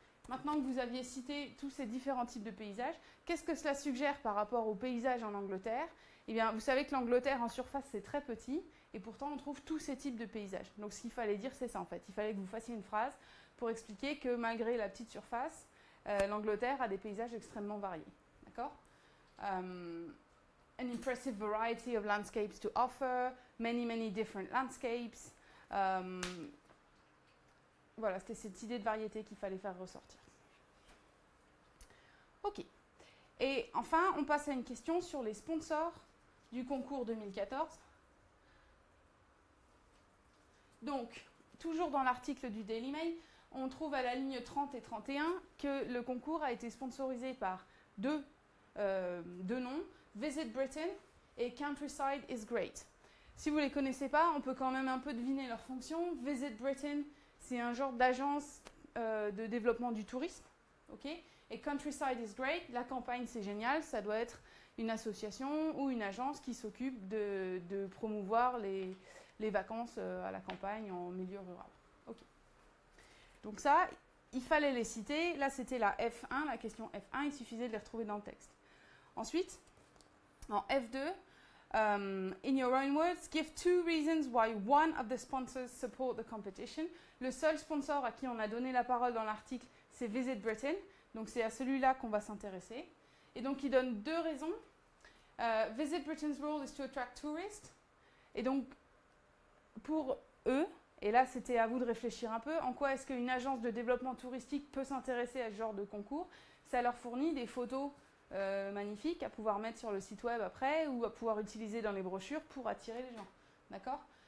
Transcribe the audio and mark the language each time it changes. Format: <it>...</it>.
<fr>Maintenant que vous aviez cité tous ces différents types de paysages, qu'est-ce que cela suggère par rapport aux paysages en Angleterre? Eh bien, vous savez que l'Angleterre en surface, c'est très petit, et pourtant on trouve tous ces types de paysages. Donc ce qu'il fallait dire, c'est ça en fait. Il fallait que vous fassiez une phrase pour expliquer que malgré la petite surface, l'Angleterre a des paysages extrêmement variés. D'accord?</fr> <en>An impressive variety of landscapes to offer, many different landscapes.</en> <fr>Voilà, c'était cette idée de variété qu'il fallait faire ressortir. Ok. Et enfin, on passe à une question sur les sponsors du concours 2014. Donc, toujours dans l'article du Daily Mail, on trouve à la ligne 30 et 31 que le concours a été sponsorisé par deux noms, Visit Britain et Countryside is Great. Si vous ne les connaissez pas, on peut quand même un peu deviner leur fonction. Visit Britain, c'est un genre d'agence de développement du tourisme. Okay? Et Countryside is Great, la campagne c'est génial, ça doit être une association ou une agence qui s'occupe de promouvoir les vacances à la campagne en milieu rural. Okay. Donc ça, il fallait les citer. Là, c'était la F1, la question F1, il suffisait de les retrouver dans le texte. Ensuite, en F2,</fr> <en>in your own words, give 2 reasons why one of the sponsors support the competition.</en> <fr>Le seul sponsor à qui on a donné la parole dans l'article, c'est Visit Britain. Donc c'est à celui-là qu'on va s'intéresser. Et donc il donne 2 raisons.</fr> <en>Visit Britain's role is to attract tourists.</en> <fr>Et donc pour eux, et là c'était à vous de réfléchir un peu, en quoi est-ce qu'une agence de développement touristique peut s'intéresser à ce genre de concours? Ça leur fournit des photos magnifiques à pouvoir mettre sur le site web après ou à pouvoir utiliser dans les brochures pour attirer les gens. D'accord?</fr>